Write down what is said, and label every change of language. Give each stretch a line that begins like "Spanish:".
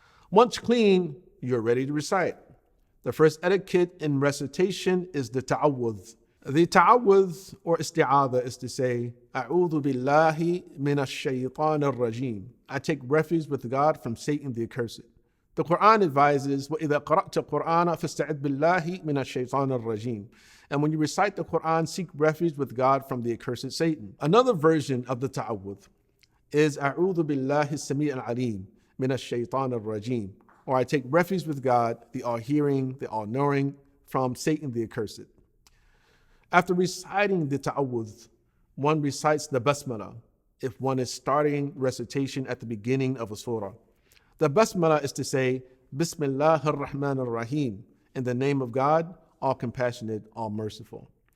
English: Once clean, you're ready to recite. The first etiquette in recitation is the ta'awudh. The ta'awudh or isti'adha is to say,
Arabic: "A'udhu billahi minash shaytanir rajim."
English: I take refuge with God from Satan the accursed.
Arabic: The Qur'an advises, وَإِذَا قَرَأْتَ الْقُرْآنَ فَاسْتَعِذْ بِاللَّهِ مِنَ الشَّيْطَانِ الرَّجِيمِ.
English: And when you recite the Qur'an, seek refuge with God from the accursed Satan.
Arabic: Another version of the ta'awudh is أَعُوذُ بِاللَّهِ السَّمِيعِ الْعَلِيمِ مِنَ الشَّيْطَانِ الرَّجِيمِ.
English: Or I take refuge with God, the all-hearing, the all-knowing, from Satan the accursed. After reciting the ta'awudh, one recites the basmala if one is starting recitation at the beginning of a surah. The basmala is to say,
Arabic: "Bismillah ar-Rahman ar-Rahim,"
English: in the name of God, all compassionate, all merciful.